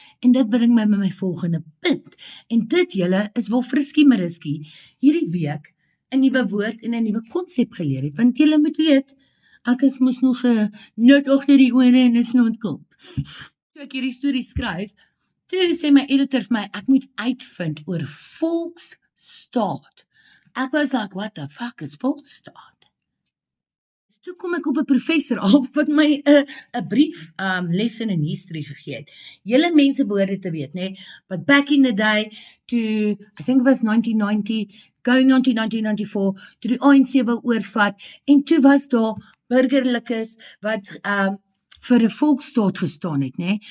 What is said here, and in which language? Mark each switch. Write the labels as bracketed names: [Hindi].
[Afrikaans] En dit bring my by my volgende punt. En dit julle is waar Friskie Mariski hierdie week 'n nuwe woord en 'n nuwe konsep geleer het. Want julle moet weet, ek is mos nog 'n nut agter die ore en 'n snotkop. Toe ek hierdie storie skryf, toe sê my editor vir my, ek moet uitvind oor volksstaat. [English] Ek was like, what the fuck is volksstaat? [Afrikaans] Toe kom ek op 'n professor af wat my 'n [English] brief lesson in history [Afrikaans] gegee het. Julle mense behoort te weet, nê, [English] but back in the day, [Afrikaans] toe [English] I think it was 1990, going on to 1994, [Afrikaans] toe die ANC wou oorvat en toe was daar burgerlikes wat vir 'n volksstaat gestaan het, nê.